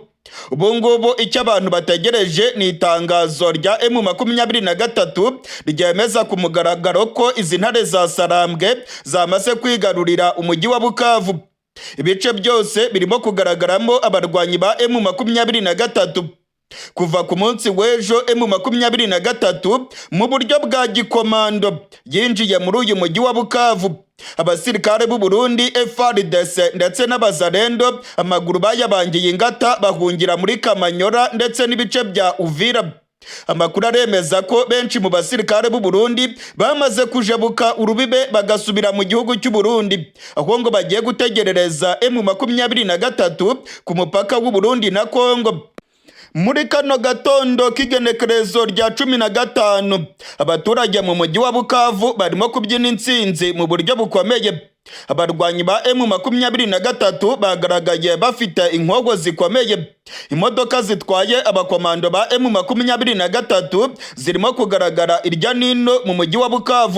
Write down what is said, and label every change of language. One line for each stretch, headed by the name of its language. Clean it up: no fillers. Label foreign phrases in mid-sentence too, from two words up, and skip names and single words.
Kinyarwanda: Ubu ngubu icyo abantu bategereje ni itangazo rya M23 ryemeza ku mugaragaro ko izi ntare za Sarambwe zamaze kwigarurira umujyi wa Bukavu. Ibice byose birimo kugaragaramo abarwanyi ba M23. Kuva ku munsi w'ejo M23 mu buryo bwa gikomando yinjiye muri uyu mujyi wa Bukavu. Abasirikare b'u Burundi FARDC ndetse n'abazarendo amaguru bayabangiye ingata bahungira muri Kamanyora ndetse n'ibice bya Uvira. Amakuru aremeza ko benshi mu basirikare b'u Burundi bamaze kujebuka urubibe bagasubira mu gihugu cy'u Burundi, aho ngo bagiye gutegerereza M23 ku mupaka w'u Burundi na Kongo. Muri kano gatondo k'igenekerezo rya 15 abaturage mu mujyi wa Bukavu barimo kubyina intsinzi mu buryo bukomeye. abarwanyi ba M23 bagaragaye bafite inkogo zikomeye. Imodoka zitwaye abakomando ba M23 zirimo kugaragara irya nino mu mujyi wa Bukavu.